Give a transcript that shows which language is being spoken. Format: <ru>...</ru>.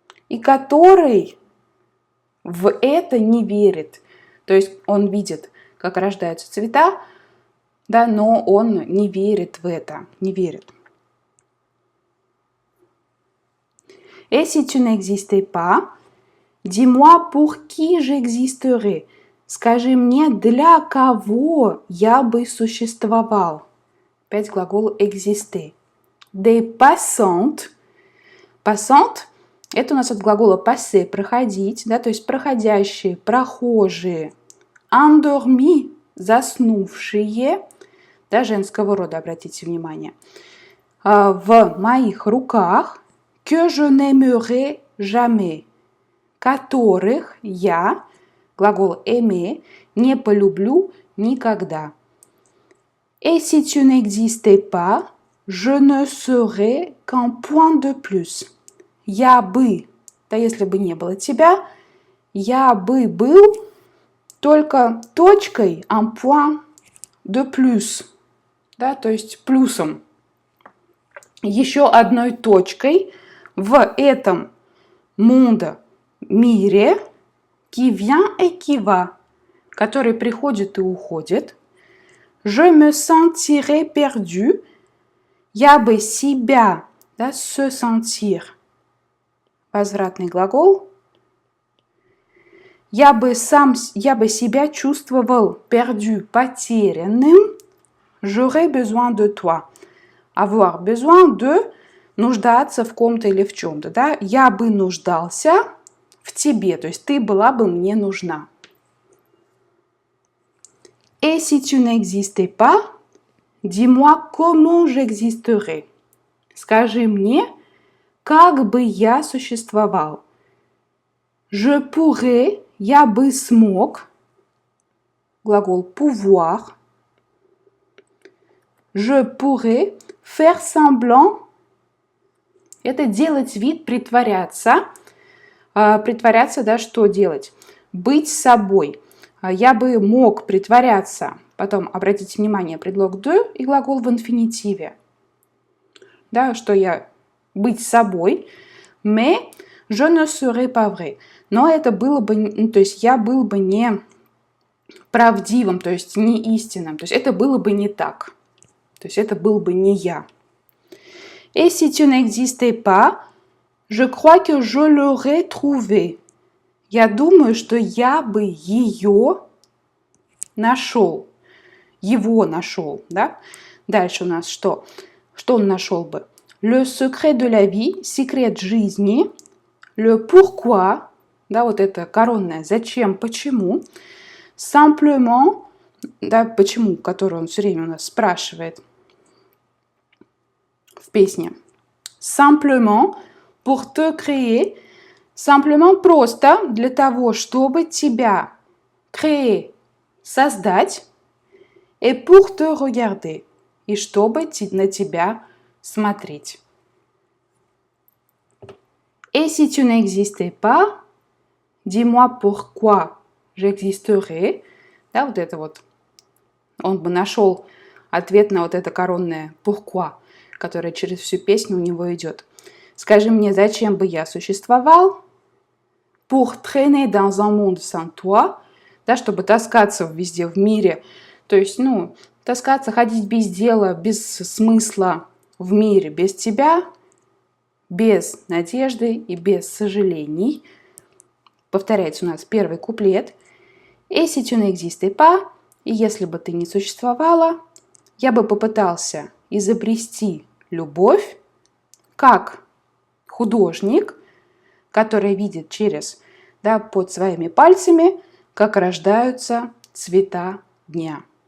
<ru>И который в это не верит. То есть он видит, как рождаются цвета, да, но он не верит в это, не верит.</ru> <fr>Et si tu n'existais pas, dis-moi pour qui j'existerais.</fr> <ru>Скажи мне, для кого я бы существовал. Опять глагол exister.</ru> <fr>Des passantes.</fr> <ru>Passante – это у нас от глагола passer, проходить, да, то есть проходящие, прохожие. Endormi – заснувшие, да, женского рода, обратите внимание. В моих руках</ru> <fr>que je n'aimerai jamais,</fr> <ru>которых я, глагол aimer, не полюблю никогда.</ru> <fr>Et si tu n'existais pas, je ne serais qu'un point de plus.</fr> <ru>Я бы, да, если бы не было тебя, я бы был только точкой,</ru> <fr>un point de plus,</fr> <ru>да, то есть плюсом, еще одной точкой в этом monde, мире,</ru> <fr>qui vient et qui va,</fr> <ru>который приходит и уходит.</ru> <fr>Je me sentirais perdu,</fr> <ru>я бы себя, да,</ru> <fr>se sentir,</fr> <ru>возвратный глагол. Я бы себя чувствовал perdu, потерянным.</ru> <fr>J'aurais besoin de toi. Avoir besoin de,</fr> <ru>нуждаться в ком-то или в чем-то, да. Я бы нуждался в тебе, то есть ты была бы мне нужна.</ru> <fr>Et si tu n'existais pas, dis-moi comment j'existerais.</fr> <ru>Скажи мне, как бы я существовал.</ru> <fr>Je pourrais,</fr> <ru>я бы смог, глагол pouvoir.</ru> <fr>Je pourrais faire semblant,</fr> <ru>это делать вид, притворяться. Притворяться, да, что делать? Быть собой. Я бы мог притворяться. Потом, обратите внимание, предлог de и глагол в инфинитиве. Да, что я быть собой.</ru> <fr>Mais je ne serais pas vrai.</fr> <ru>Но это было бы, ну, то есть я был бы не правдивым, то есть не истинным. То есть это было бы не так. То есть это был бы не я.</ru> <fr>Et si tu n'existais pas, je crois que je l'aurais trouvé.</fr> <ru>Я думаю, что я бы ее нашел. Его нашел, да? Дальше у нас что? Что он нашел бы?</ru> <fr>Le secret de la vie,</fr> <ru>секрет жизни.</ru> <fr>Le pourquoi,</fr> <ru>да, вот это коронное зачем, почему. Simplement, да, почему, которое он все время у нас спрашивает в песне.</ru> <fr>Simplement, pour te créer.</fr> <ru>Simplement просто для того, чтобы тебя créer, создать,</ru> <fr>et pour te regarder,</fr> <ru>и чтобы на тебя смотреть.</ru> <fr>Et si tu n'existais pas, dis-moi pourquoi j'existerais.</fr> <ru>Да, вот это вот. Он бы нашел ответ на вот это коронное pourquoi, которое через всю песню у него идет. Скажи мне, зачем бы я существовал?</ru> <fr>Pour traîner dans un monde sans toi.</fr> <ru>да, чтобы таскаться везде в мире. То есть, ну, таскаться, ходить без дела, без смысла в мире, без тебя, без надежды и без сожалений. Повторяется у нас первый куплет.</ru> <fr>Et si tu n'existais pas,</fr> <ru>и если бы ты не существовала, я бы попытался изобрести любовь как художник, который видит через, да, под своими пальцами, как рождаются цвета дня.</ru>